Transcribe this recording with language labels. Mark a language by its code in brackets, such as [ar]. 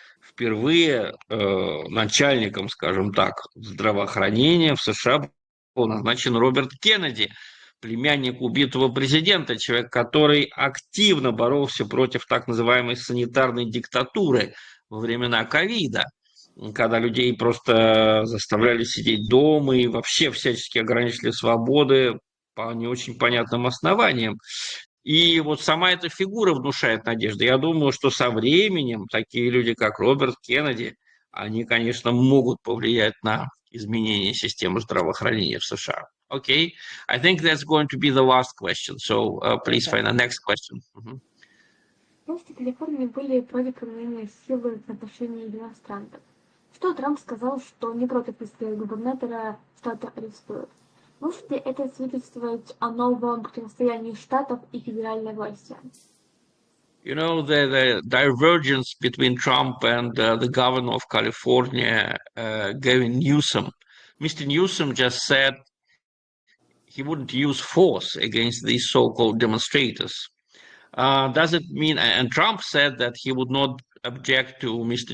[ru] Впервые начальником, скажем так, здравоохранения в США был назначен Роберт Кеннеди, племянник убитого президента, человек, который активно боролся против так называемой санитарной диктатуры во времена ковида, когда людей просто заставляли сидеть дома и вообще всячески ограничили свободы по не очень понятным основаниям. И вот сама эта фигура внушает надежды. Я думаю, что со временем такие люди, как Роберт Кеннеди, они, конечно, могут повлиять на изменение системы здравоохранения в США. [en] Okay, I think that's going to be the last question. So please find the next question. [ru] Власти Калифорнии были против применения силы в отношении демонстрантов. Что Трамп сказал, что не против, если губернатора штата арестуют. Может ли это свидетельствовать о новом противостоянии штатов и федеральной власти? [en] You know, the divergence between Trump and the governor of California, Gavin Newsome. Mr. Newsome just said he wouldn't use force against these so-called demonstrators. Does it mean, and Trump said that he would not object to Mr.